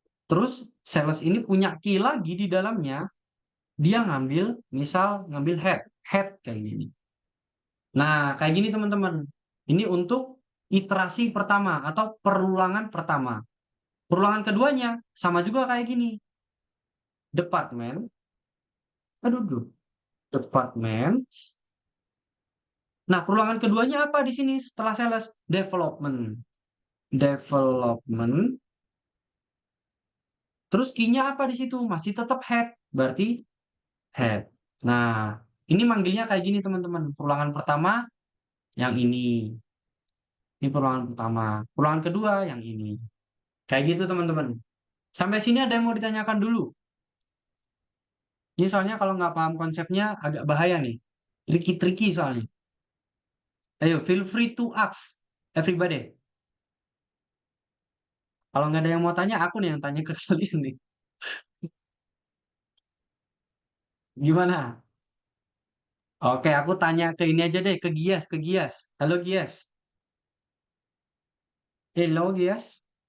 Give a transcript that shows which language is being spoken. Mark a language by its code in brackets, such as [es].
[id] Terus sales ini punya key lagi di dalamnya, dia ngambil, misal ngambil head, head kayak gini. Nah, kayak gini teman-teman. Ini untuk iterasi pertama atau perulangan pertama. Perulangan keduanya sama juga kayak gini. Department, aduh, duh, department. Nah, perulangan keduanya apa di sini setelah sales? Development. Development. Terus key-nya apa di situ? Masih tetap head. Berarti head. Nah, ini manggilnya kayak gini teman-teman. Perulangan pertama yang ini. Ini perulangan pertama. Perulangan kedua yang ini. Kayak gitu teman-teman. Sampai sini ada yang mau ditanyakan dulu? Ini soalnya kalau nggak paham konsepnya agak bahaya nih. Tricky-tricky soalnya. [en] Ayo, feel free to ask everybody. [id] Kalau nggak ada yang mau tanya, aku nih yang tanya ke kalian nih. Gimana? Oke, aku tanya ke ini aja deh, ke Gias, ke Gias. Halo Gias. [en] Hello Gias.